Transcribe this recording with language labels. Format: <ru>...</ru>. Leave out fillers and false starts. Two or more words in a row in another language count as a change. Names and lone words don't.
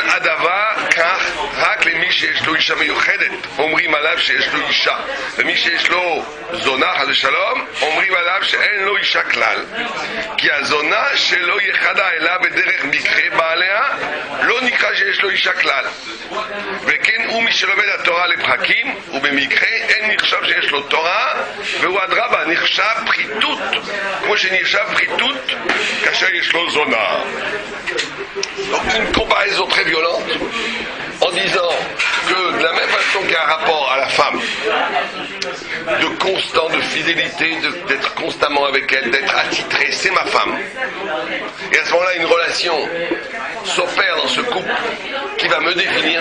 <he>הדבר כך רק למי שיש לו אישה מיוחדת אומרים עליו שיש לו אישה, ומי שיש לו זונה חס ושלום אומרים עליו שאין לו אישה כלל, כי הזונה שלא יחדה אלא בדרך מקרה בעליה לא נקרא שיש לו אישה כלל, וכן הוא מי שלומד התורה לפרקים ובמקרה אין נחשב שיש לו תורה, והוא אדרבה נחשב פחיתות כמו שנחשב פחיתות כאשר יש לו זונה.</he> <fr>Donc une comparaison très violente en disant que de la même façon qu'il y a un rapport à la femme de constant, de fidélité, d'être constamment avec elle, d'être attitré, c'est ma femme, et à ce moment-là une relation s'opère dans ce couple qui va me définir.</fr>